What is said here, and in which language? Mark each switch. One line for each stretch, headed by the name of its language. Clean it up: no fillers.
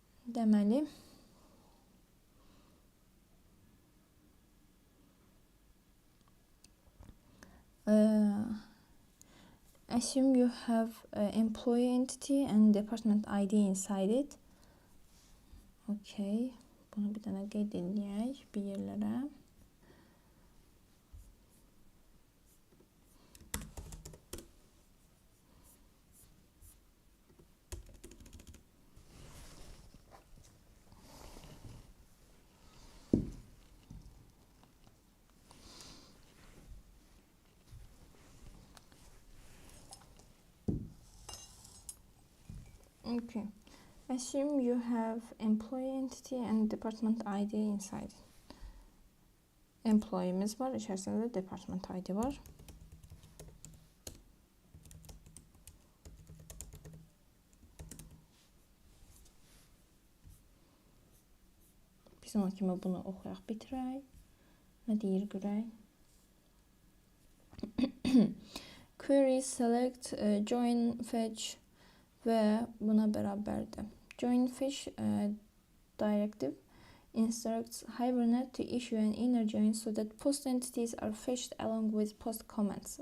English: Deməli assume you have employee entity and department ID inside it. Okay.
Azerbaijani: Bunu bir dənə qeyd edək bir yerlərə. Okay.
English: Assume you have employee entity and department ID inside.
Azerbaijani: Employee'miz var, içərisində department ID var. Biz ona kimi bunu oxuyaq, bitirək. Nə deyir görək? Query select join fetch və buna bərabərdir.
English: Join fetch directive instructs Hibernate to issue an inner join so that post entities are fetched along with post comments.